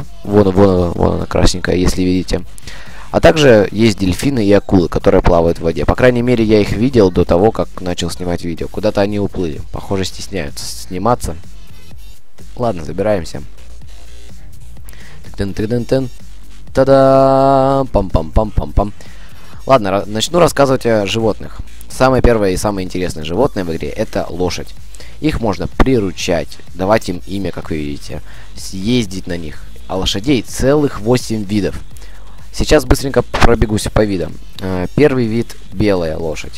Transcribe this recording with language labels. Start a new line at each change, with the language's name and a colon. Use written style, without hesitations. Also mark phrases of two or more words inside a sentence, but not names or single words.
Russian: Вон она красненькая, если видите. А также есть дельфины и акулы, которые плавают в воде. По крайней мере, я их видел до того, как начал снимать видео. Куда-то они уплыли. Похоже, стесняются сниматься. Ладно, забираемся. Тын-тын-тын-тын. Та-да! Пам-пам-пам-пам-пам. Ладно, начну рассказывать о животных. Самое первое и самое интересное животное в игре — это лошадь. Их можно приручать, давать им имя, как вы видите, съездить на них. А лошадей целых 8 видов. Сейчас быстренько пробегусь по видам. Первый вид — белая лошадь.